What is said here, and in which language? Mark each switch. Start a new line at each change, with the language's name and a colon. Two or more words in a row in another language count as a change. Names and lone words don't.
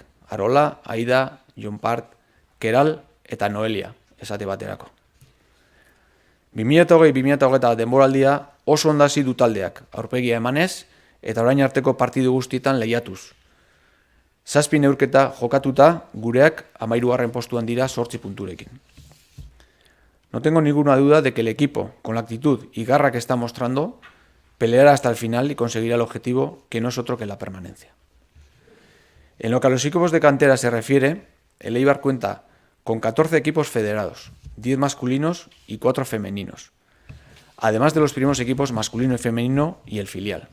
Basque: Arola, Aida, Jonpart, Keral eta Noelia, esate baterako. 2020-2021 denboraldia oso ondasi du taldeak, aurpegia emanez, eta orain arteko partidu guztietan lehiatuz. 7 neurketa jokatuta, gureak 13. postuan dira 8 punturekin.
Spanish: No tengo ninguna duda de que el equipo, con la actitud y garra que está mostrando, peleará hasta el final y conseguirá el objetivo que no es otro que la permanencia. En lo que a los equipos de cantera se refiere, el Eibar cuenta con 14 equipos federados, 10 masculinos y 4 femeninos, además de los primeros equipos masculino y femenino y el filial.